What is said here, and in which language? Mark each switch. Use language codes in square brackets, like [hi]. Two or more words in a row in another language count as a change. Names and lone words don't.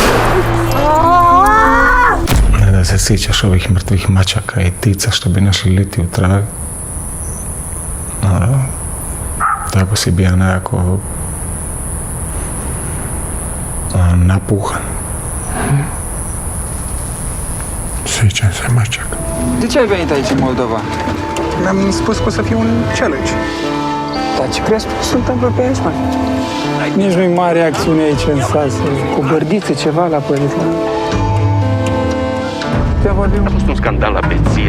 [hr] Ne da se sjećaš ovih mrtvih mačaka i ptica što bi našli liti u travi. Tako si bio nekako napuhan. Sjećam se mačaka. [ro] De ce ai venit aici în Moldova? Mi-am spus că o să fiu un challenge. Dar ce crezi că se întâmplă pe aici, mă? Nici nu-i mare acțiune aici în sat, cu bărdiță, ceva la părit la... A fost un scandal la beție.